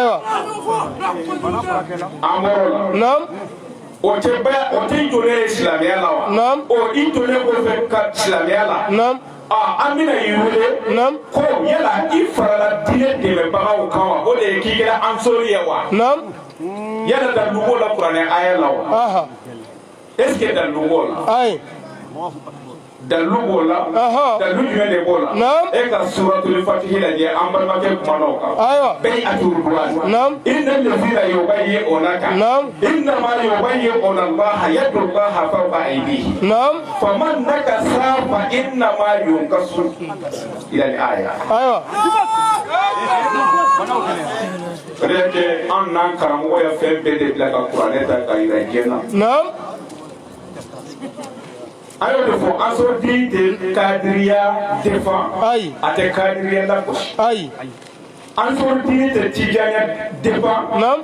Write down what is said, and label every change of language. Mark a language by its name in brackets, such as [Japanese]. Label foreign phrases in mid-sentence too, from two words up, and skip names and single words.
[Bambara] an bɔr'o la o tɛ bɛɛ o tɛ donnen ye silamɛya la wa o i donnen kɔfɛ ka silamɛya la an bɛna i wele ko yala i farala diinɛ dɛmɛbagaw kan wa o de ye k'i kɛra ansori ye wa yala dalu b'o la kuranɛ aya la wa [French] est ce que [Bambara] dalu b'o la dalu b'o la dalu jumɛn de b'o la e ka suratul Fatihi lajɛ an balimakɛ kumana o kan [Arabic] بيعة الرضوان إن الذين يبايعونك إنما يبايعون الله يد الله فوق أيديهم فمن نكث فإنما ينكث إلى الآية [Bambara] Rete an n'an karamɔgɔ ye fɛn bɛɛ de bila ka kuranɛ ta ka yira diɲɛ na a y'o de fɔ Ansarudin tɛ kadiriya défend a tɛ kadiriya lagosi Ansarudin tɛ Tijaniya défend